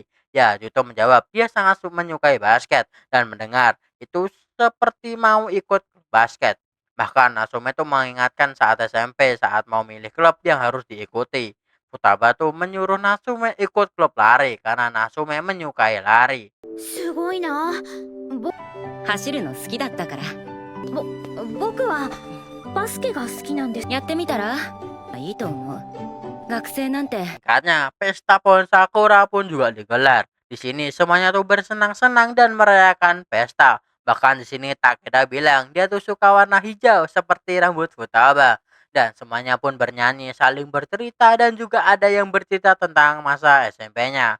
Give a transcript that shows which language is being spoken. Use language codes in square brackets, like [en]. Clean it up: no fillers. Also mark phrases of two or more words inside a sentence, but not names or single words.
[id] Ya, Yuto menjawab, dia sangat menyukai basket. Dan mendengar, itu seperti mau ikut basket. Bahkan Natsume tuh mengingatkan saat SMP saat mau milih klub yang harus diikuti. Futaba tuh menyuruh Natsume ikut klub lari karena Natsume menyukai lari. [ja] すごいな。走るの好きだったから僕はバスケが好きなんです。やってみたらいいと思う。学生なんて [id] Singkatnya, pesta pohon sakura pun juga digelar. Di sini semuanya tuh bersenang-senang dan merayakan pesta. Bahkan di sini Takeda bilang dia tuh suka warna hijau seperti rambut Futaba. Dan semuanya pun bernyanyi, saling bercerita dan juga ada yang bercerita tentang masa SMP-nya.